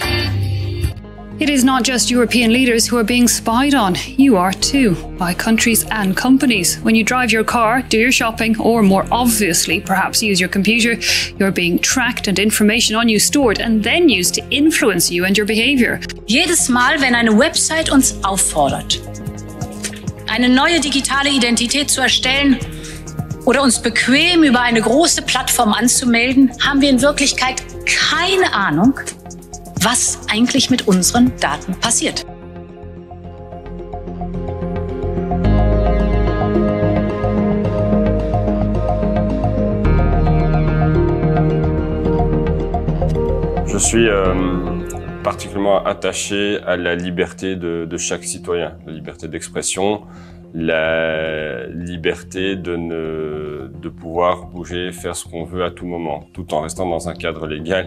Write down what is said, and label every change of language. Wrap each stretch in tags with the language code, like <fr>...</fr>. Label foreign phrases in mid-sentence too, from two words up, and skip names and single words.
<en>It is not just European leaders who are being spied on. You are too, by countries and companies. When you drive your car, do your shopping, or more obviously, perhaps use your computer, you're being tracked and information on you stored and then used to influence you and your behavior.</en> <de>Jedes Mal, wenn eine Website uns auffordert, eine neue digitale Identität zu erstellen oder uns bequem über eine große Plattform anzumelden, haben wir in Wirklichkeit keine Ahnung, was eigentlich mit unseren Daten passiert.</de> <fr>Je suis particulièrement attaché à la liberté de chaque citoyen, la liberté d'expression, la liberté de pouvoir bouger, faire ce qu'on veut à tout moment, tout en restant dans un cadre légal.</fr>